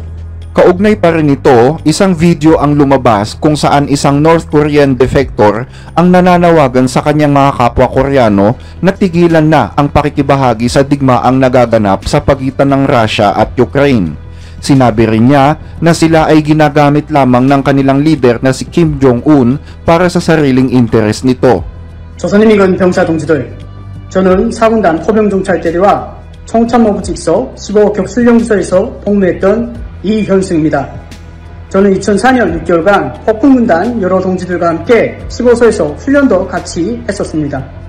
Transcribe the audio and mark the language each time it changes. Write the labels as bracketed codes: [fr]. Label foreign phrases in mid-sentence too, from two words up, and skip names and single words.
[tl] Kaugnay pa rin ito, isang video ang lumabas kung saan isang North Korean defector ang nananawagan sa kanyang mga kapwa Koreano na tigilan na ang pakikibahagi sa digmaang nagaganap sa pagitan ng Russia at Ukraine. Sinabi rin niya na sila ay ginagamit lamang ng kanilang leader na si Kim Jong-un para sa sariling interes nito. [ko] 조선인민군 병사 동지들, 저는 4군단 포병종찰대대와 청참모부 직서 15호 격술연구소에서 복무했던 이현승입니다. 저는 2004년 6개월간 폭풍군단 여러 동지들과 함께 15소에서 훈련도 같이 했었습니다.